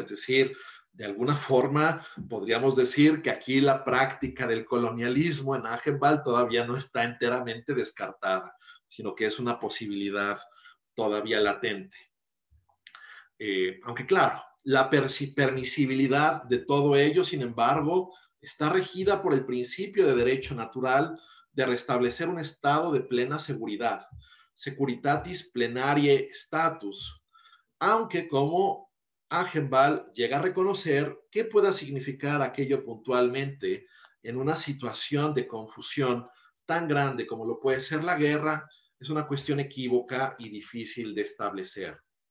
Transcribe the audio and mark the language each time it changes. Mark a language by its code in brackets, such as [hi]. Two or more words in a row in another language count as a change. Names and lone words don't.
[es] Es decir, de alguna forma podríamos decir que aquí la práctica del colonialismo en Agenbal todavía no está enteramente descartada, sino que es una posibilidad todavía latente. Aunque claro, la permisibilidad de todo ello, sin embargo, está regida por el principio de derecho natural de restablecer un estado de plena seguridad, [la] securitatis plenarie status, [es] aunque como Agenbal llega a reconocer qué pueda significar aquello puntualmente en una situación de confusión tan grande como lo puede ser la guerra, es una cuestión equívoca y difícil de establecer.